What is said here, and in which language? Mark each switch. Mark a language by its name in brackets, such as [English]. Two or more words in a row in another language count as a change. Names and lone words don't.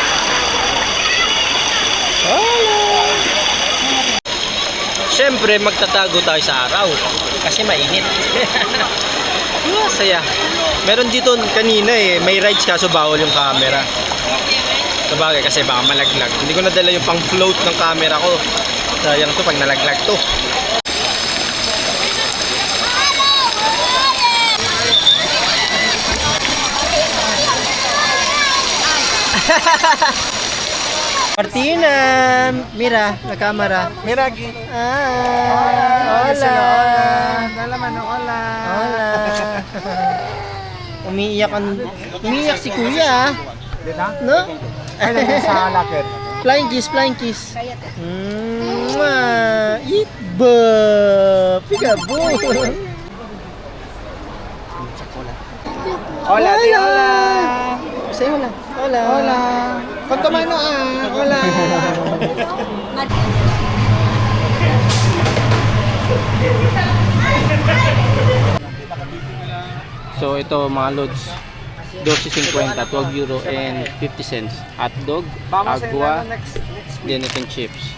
[Filipino] Siyempre, magtatago tayo sa araw kasi mainit. Saya. Meron dito kanina may rides kaso bawal yung camera. Sabagay kasi baka malaglag. Hindi ko nadala yung pang float ng camera ko. Sayang to pag nalaglag to. [Spanish] Martina, mira la cámara. Mira aquí. Hola. Dala mano, hola. Hola. [Filipino] Umiiyak si Kuya. Dito? No? Ay, sa locker. [English] Flying kiss. [Filipino] Eat ba? Pigabo. [Spanish] Hola, tío, hola. Say hola. Hola. Hola. ¿Cuánto mano? Hola. [Filipino] So ito mga lods, 12.50, [English] 12 euro and 50 cents. [Filipino] Hotdog, agua, then itong chips.